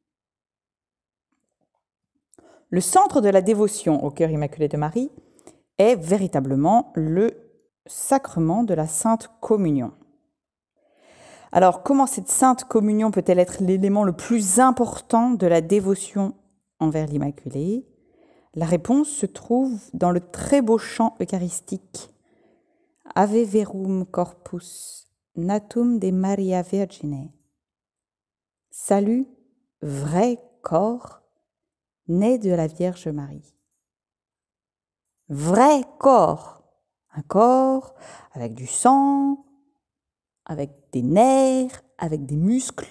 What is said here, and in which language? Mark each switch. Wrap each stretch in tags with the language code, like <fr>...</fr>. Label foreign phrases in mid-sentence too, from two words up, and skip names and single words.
<fr>Le centre de la dévotion au cœur immaculé de Marie est véritablement le sacrement de la Sainte Communion. Alors, comment cette Sainte Communion peut-elle être l'élément le plus important de la dévotion envers l'Immaculée ? La réponse se trouve dans le très beau chant eucharistique «</fr> <la>Ave verum corpus, natum de Maria Virgine ».</la> <fr>Salut, vrai corps, né de la Vierge Marie. Vrai corps, un corps avec du sang, avec des nerfs, avec des muscles.</fr>